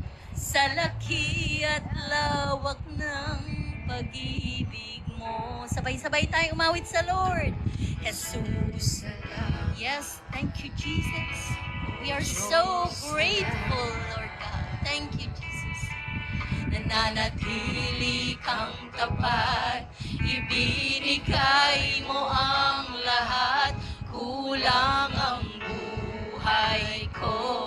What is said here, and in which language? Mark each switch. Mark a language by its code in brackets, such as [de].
[tl] Sa laki at lawak ng pag-ibig mo. Sabay-sabay tayo umawit sa Lord. [en] Jesus. Yes, thank you, Jesus. We are so grateful, Lord God. Thank you, Jesus. [tl] Nananatili kang tapat, ibinigay mo ang lahat, kulang ang buhay ko.